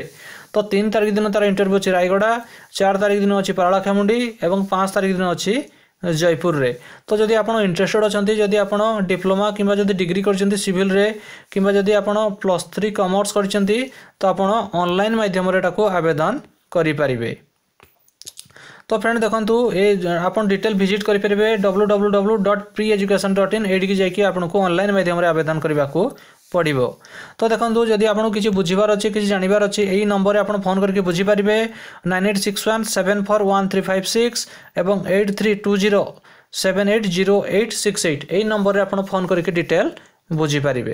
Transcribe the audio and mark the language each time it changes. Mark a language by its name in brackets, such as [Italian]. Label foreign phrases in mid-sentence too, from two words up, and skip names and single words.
[Odia] ତ 3 ତାରିଖ ଦିନ ତାର ଇଣ୍ଟରଭ୍ୟୁ ଅଛି ରାୟଗଡ଼ା, 4 ତାରିଖ ଦିନ ଅଛି ପାରଳାଖେମୁଣ୍ଡି ଏବଂ 5 ତାରିଖ ଦିନ ଅଛି ଜୟପୁର ରେ। ତ ଯଦି ଆପଣ ଇଣ୍ଟରେଷ୍ଟେଡ୍ ଅଛନ୍ତି ଯଦି ଆପଣ ଡିପ୍ଲୋମା କିମ୍ବା ଯଦି ଡିଗ୍ରୀ କରଛନ୍ତି ସିଭିଲ୍ ରେ କିମ୍ବା ଯଦି ଆପଣ +3 କମର୍ସ କରଛନ୍ତି ତ ଆପଣ ଅନଲାଇନ୍ ମାଧ୍ୟମ ରେ ଟାକୋ ଆବେଦନ କରି ପାରିବେ। ତ ଫ୍ରେଣ୍ଡ ଦେଖନ୍ତୁ ଏ ଆପଣ [English] detail visit [Odia] କରି ପାରିବେ www.preeducation.in ଏଡି କି ଯାଇ କି ଆପଣ କୋ ଅନଲାଇନ୍ ମାଧ୍ୟମ ରେ ଆବେଦନ କରିବା କୋ ପଡ଼ିବ। ତ ଦେଖନ୍ତୁ ଯଦି ଆପଣ କିଛି ବୁଝିବାର ଅଛି କିଛି ଜାଣିବାର ଅଛି ଏହି ନମ୍ବର ରେ ଆପଣ ଫୋନ୍ କରକେ ବୁଝି ପାରିବେ 9861741356 ଏବଂ 8320780868 ଏହି ନମ୍ବର ରେ ଆପଣ ଫୋନ୍ କରକେ ଡିଟେଲ୍ ବୁଝି ପାରିବେ।